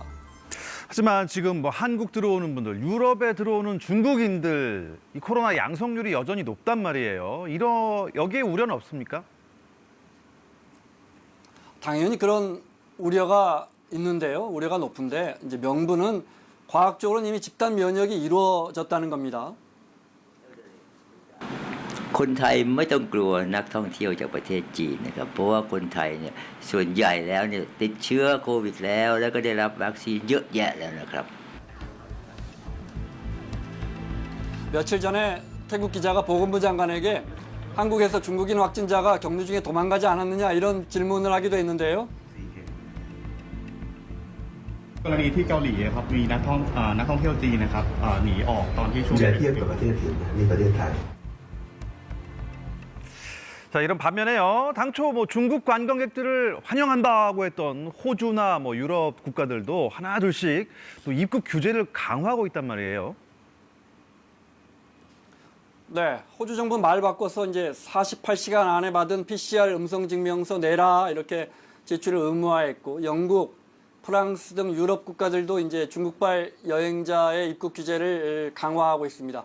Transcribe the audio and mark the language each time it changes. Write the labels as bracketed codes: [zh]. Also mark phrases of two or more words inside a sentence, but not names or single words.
[ko] 하지만 지금 한국 들어오는 분들, 유럽에 들어오는 중국인들 이 코로나 양성률이 여전히 높단 말이에요. 여기에 우려는 없습니까? 당연히 그런 우려가 있는데요. 우려가 높은데 이제 명분은 과학적으로는 이미 집단 면역이 이루어졌다는 겁니다. [th] คนไทยไม่ต้องกลัวนักท่องเที่ยวจากประเทศจีนนะครับเพราะว่าคนไทยเนี่ยส่วนใหญ่แล้วเนี่ยติดเชื้อโควิดแล้วก็ได้รับวัคซีนเยอะแยะแล้วนะครับ [ko] 며칠 전에 태국 기자가 보건부 장관에게 한국에서 중국인 확진자가 격리 중에 도망가지 않았느냐 이런 질문을 하기도 했는데요. [th] กรณีที่เกาหลีครับมีนักท่องเที่ยวจีนนะครับหนีออกตอนที่ช่วง อย่าเทียบกับประเทศอื่นนะนี่ประเทศไทย [ko] 자, 이런 반면에요. 당초 중국 관광객들을 환영한다고 했던 호주나 유럽 국가들도 하나둘씩 또 입국 규제를 강화하고 있단 말이에요. 네, 호주 정부 말 바꿔서 이제 48시간 안에 받은 PCR 음성 증명서 내라 이렇게 제출을 의무화했고 영국, 프랑스 등 유럽 국가들도 이제 중국발 여행자의 입국 규제를 강화하고 있습니다.